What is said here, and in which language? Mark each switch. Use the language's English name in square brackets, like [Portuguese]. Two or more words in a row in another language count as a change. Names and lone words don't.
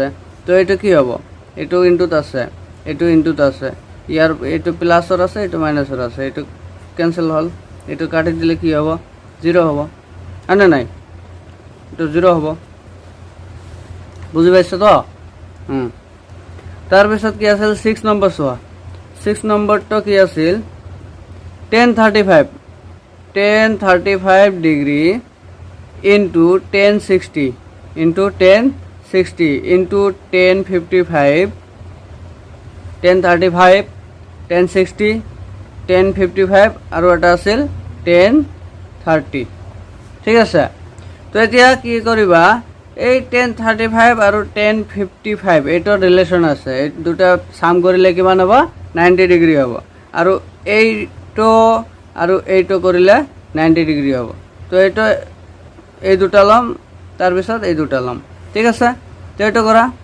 [Assamese] তো এইটো কি হ'ব, এইটো ইনটুত আছে, এইটো ইনটুত আছে, ইয়াৰ এইটো প্লাছৰ আছে, এইটো মাইনাছৰ আছে, এইটো কেনচেল হ'ল, এইটো কাটি দিলে কি হ'ব 0 হ'ব, হয়নে নাই, এইটো 0 হ'ব। বুজি পাইছ তো। তাৰপিছত কি আছিল 6 নম্বৰ চোৱা, 6 নম্বৰটো কি আছিল tan 35 ডিগ্ৰী [English] into tan 60 into tan 60 into tan 55 tan 35 tan 60 tan 55 [Assamese] আৰু এটা আছিল tan 30 ঠিক আছে তো এতিয়া কি কৰিবা এই tan 35 আৰু tan 55 এইটো ৰিলেশ্যন আছে এই দুটা সাম কৰিলে কিমান হ'ব 90 ডিগ্ৰী হ'ব আৰু এইটো আৰু এইটো কৰিলে 90 ডিগ্ৰী হ'ব তো এইটো এই দুটা লম তাৰ পিছত এই দুটা লম ঠিক আছে তো এইটো কৰা